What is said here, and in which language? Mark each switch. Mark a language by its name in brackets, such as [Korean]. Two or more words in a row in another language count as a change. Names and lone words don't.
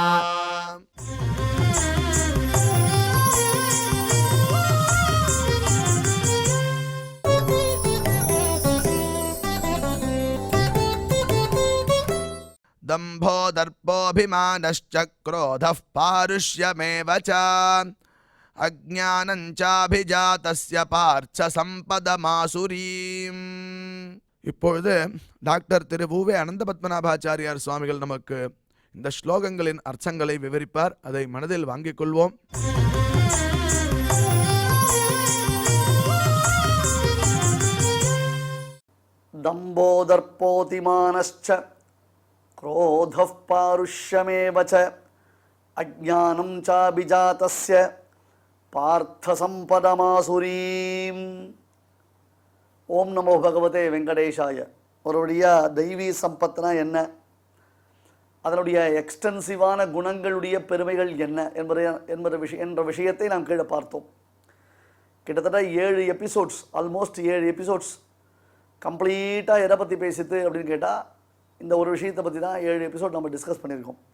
[Sanskrit] दम्भो दर्पोऽभिमानश्च क्रोधः पारुष्यमेव च अज्ञानं चाभिजातस्य पार्थ சம்பதமாசுரீம். [Tamil] இப்பொழுது டாக்டர் திரு வு.வே. அனந்த பத்மநாபாச்சாரியார் சுவாமிகள் நமக்கு இந்த ஸ்லோகங்களின் அர்த்தங்களை விவரிப்பார். அதை மனதில் வாங்கிக் கொள்வோம். [Sanskrit] दम्भोदर्पोऽतिमानश्च क्रोधः पारुष्यमेव च अज्ञानं चाभिजातस्य पार्थसम्पदमासुरीम्. ॐ नमो भगवते वेङ्कटेशाय. [Tamil] அவருடைய தெய்வீ சம்பத்னா என்ன, அதனுடைய எக்ஸ்டென்சிவான குணங்களுடைய பெருமைகள் என்ன என்ற விஷயத்தை நாம் கீழே பார்த்தோம். கிட்டத்தட்ட 7 எபிசோட்ஸ், [English] almost 7 episodes [Tamil] கம்ப்ளீட்டாக எதை பற்றி பேசித்து அப்படின்னு கேட்டால் இந்த ஒரு விஷயத்தை பற்றி தான் 7 எபிசோட் நம்ம டிஸ்கஸ் பண்ணியிருக்கோம்.